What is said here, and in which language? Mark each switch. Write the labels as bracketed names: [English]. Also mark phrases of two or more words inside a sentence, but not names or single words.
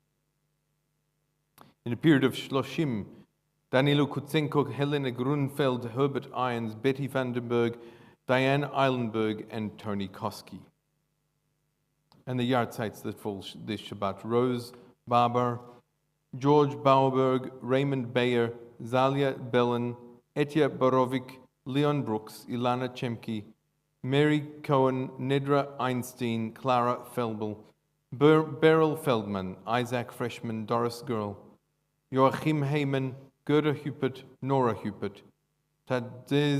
[English] In a period of Shloshim, Danilo Kutsenko, Helena Grunfeld, Herbert Irons, Betty Vandenberg, Diane Eilenberg, and Tony Koski. And the yahrzeits that fall this Shabbat: Rose Barber, George Bauerberg, Raymond Bayer, Zalia Bellin, Etya Borovic, Leon Brooks, Ilana Chemke, Mary Cohen, Nedra Einstein, Clara Felbel, Beryl Feldman, Isaac Freshman, Doris Girl, Joachim Heyman, Gerda Hupert, Nora Hupert, Tadez